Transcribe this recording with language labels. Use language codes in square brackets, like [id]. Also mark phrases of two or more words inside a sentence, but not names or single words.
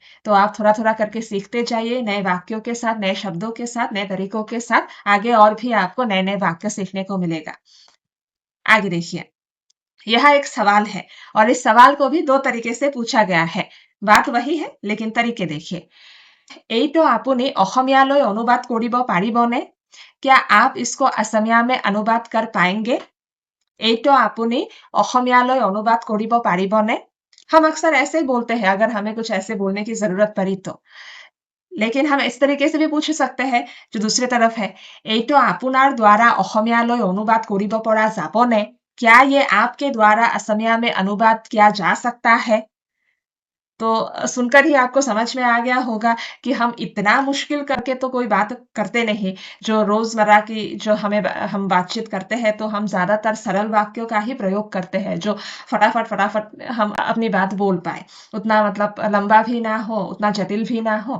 [hi] तो आप थोड़ा-थोड़ा करके सीखते जाइए, नए वाक्यों के साथ, नए शब्दों के साथ, नए तरीकों के साथ। आगे और भी आपको नए-नए वाक्य सीखने को मिलेगा। आगे देखिए, यह एक सवाल है और इस सवाल को भी दो तरीके से पूछा गया है। बात वही है, लेकिन तरीके देखिए। [as] এইটো আপুনি অসমীয়ালৈ অনুবাদ কৰিব পাৰিবনে? [hi] क्या आप इसको असमिया में अनुवाद कर पाएंगे? [as] এইটো আপুনি অসমীয়ালৈ অনুবাদ কৰিব পাৰিবনে? [hi] हम अक्सर ऐसे ही बोलते हैं अगर हमें कुछ ऐसे बोलने की जरूरत पड़ी तो। लेकिन हम इस तरीके से भी पूछ सकते हैं जो दूसरी तरफ है, [as] এইটো আপোনাৰ দ্বাৰা অসমীয়ালৈ অনুবাদ কৰিব পৰা যাবনে? [hi] क्या ये आपके द्वारा असमिया में अनुवाद किया जा सकता है? तो सुनकर ही आपको समझ में आ गया होगा कि हम इतना मुश्किल करके तो कोई बात करते नहीं। जो रोजमर्रा की जो हम बातचीत करते हैं तो हम ज्यादातर सरल वाक्यों का ही प्रयोग करते हैं जो फटाफट फटाफट हम अपनी बात बोल पाए, उतना मतलब लंबा भी ना हो, उतना जटिल भी ना हो।